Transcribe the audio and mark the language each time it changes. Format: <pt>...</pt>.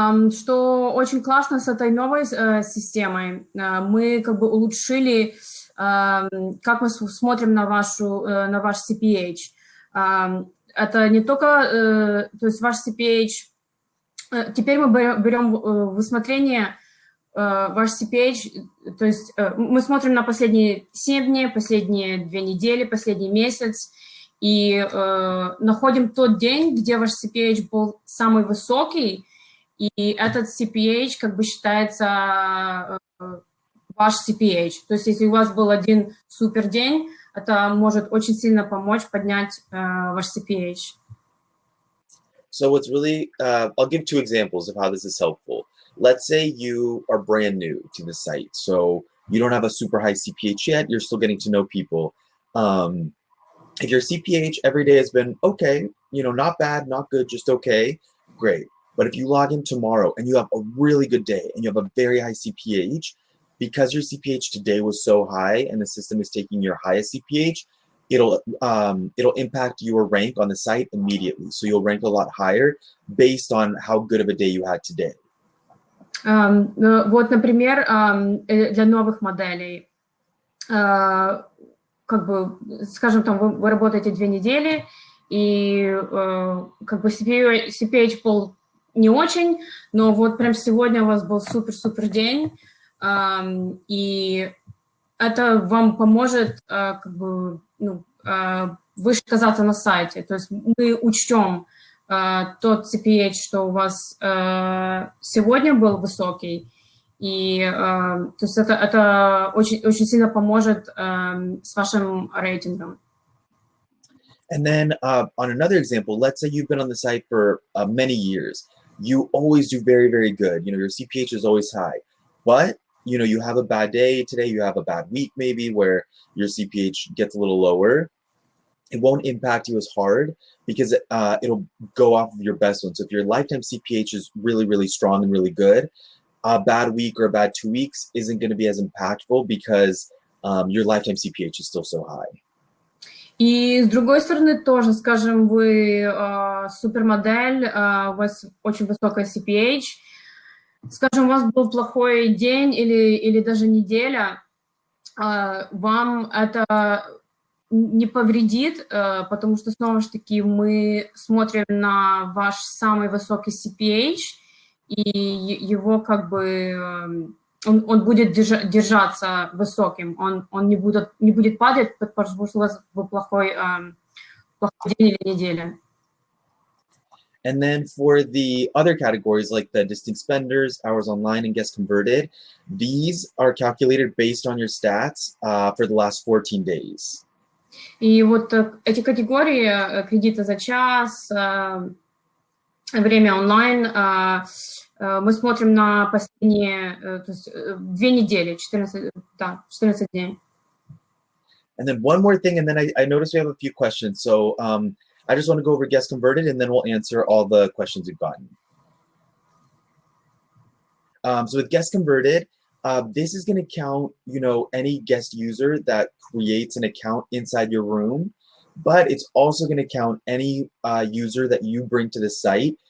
<ru>Что очень классно с этой новой системой, мы как бы улучшили, как мы смотрим на ваш CPH. Это не только, то есть ваш CPH, теперь мы берем в усмотрение ваш CPH, то есть мы смотрим на последние 7 дней, последние 2 недели, последний месяц, и находим тот день, где ваш CPH был самый высокий, и этот CPH как бы считается ваш CPH. То есть если у вас был один супер день, это может очень сильно помочь поднять ваш CPH.</ru> <en>So what's really, I'll give 2 examples of how this is helpful. Let's say you are brand new to the site, so you don't have a super high CPH yet, you're still getting to know people. If your CPH every day has been okay, you know, not bad, not good, just okay, great. But if you log in tomorrow and you have a really good day and you have a very high CPH, because your CPH today was so high and the system is taking your highest CPH, it'll impact your rank on the site immediately. So you'll rank a lot higher based on how good of a day you had today.</en> <ru>Вот, например, для новых моделей, как бы, скажем, там вы работаете 2 недели, и как бы CPH был не очень, но вот прям сегодня у вас был супер-супер день, и это вам поможет как бы, ну, выше казаться на сайте. То есть мы учтем тот CPH, что у вас сегодня был высокий, и то есть это очень, очень сильно поможет с вашим рейтингом.</ru> <en>And then on another example, let's say you've been on the site for many years. You always do very, very good. You know, your CPH is always high. But, you know, you have a bad day today, you have a bad week maybe where your CPH gets a little lower. It won't impact you as hard because it'll go off of your best one. So if your lifetime CPH is really, really strong and really good, a bad week or a bad 2 weeks isn't going to be as impactful because your lifetime CPH is still so high.</en> <ru>И с другой стороны тоже, скажем, вы супермодель, у вас очень высокая CPH, скажем, у вас был плохой день или даже неделя, вам это не повредит, потому что, снова же таки, мы смотрим на ваш самый высокий CPH, и его как бы... Он будет держаться высоким, он не будет падать, потому что у вас был плохой день или неделя.</ru> <en>And then for the other categories like the distinct spenders, hours online, and guest converted, these are calculated based on your stats for the last 14 days.</en> <ru>И вот эти категории, кредиты за час, время онлайн, мы смотрим на последние, то есть 2 недели, 14 дней.</ru> <en>And then one more thing, and then I noticed we have a few questions. So I just want to go over guest converted, and then we'll answer all the questions we've gotten. So with guest converted, this is going to count, you know, any guest user that creates an account inside your room, but it's also going to count any user that you bring to the site</en>